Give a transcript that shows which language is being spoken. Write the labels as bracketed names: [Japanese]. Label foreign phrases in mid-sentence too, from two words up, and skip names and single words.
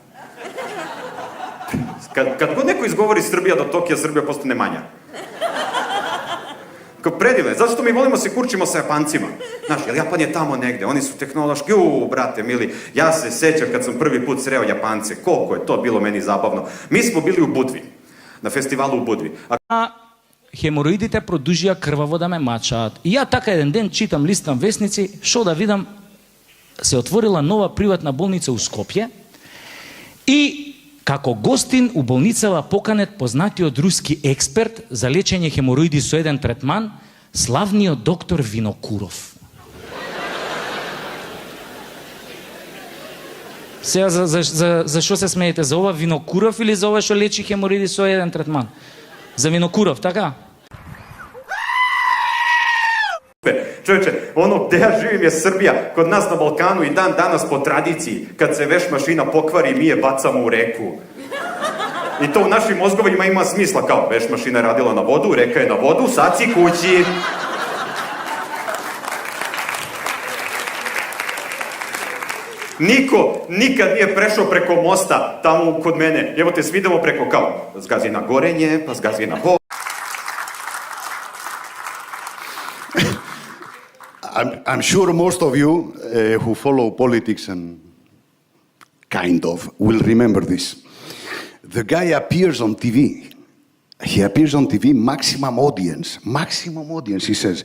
[Serbian] Kad god neko izgovori Srbija do Tokija, Srbija postane manja. Kao predivno je, zato što mi volimo se kurčimo sa Japancima. Znaš, jer Japan je tamo negde, oni su tehnološki, brate mili, ja se sećam kad sam prvi put sreo Japance, koliko je to bilo meni zabavno. Mi smo bili u Budvi, na festivalu u Budvi. [Macedonian] Хемороидите продолжија крваво да ме мачаат. И ја така еден ден читам, листам весници, шо да видам, се отворила нова приватна болница у Скопје и како гостин у болницава поканет познатиот руски експерт за лечење хемороиди со еден третман, славниот доктор Винокуров. Сега, за шо се смеете? За ова Винокуров или за ова што лечи хемороиди со еден третман? За Винокуров, така? [Serbian] Čovječe, ono gde ja živim je Srbija, kod nas na Balkanu i dan danas po tradiciji, kad se veš mašina pokvari, mi je bacamo u reku. I to u našim mozgovima ima smisla, kao veš mašina je radila na vodu, reka je na vodu, sad si kući. Niko nikad nije prešao preko mosta tamo kod mene. Evo te, svi idemo preko, kao, zgazi na Gorenje, pa zgazi na Boš. [English] I'm sure most of you who follow politics and kind of will remember this. The guy appears on TV. He appears on TV, maximum audience, he says.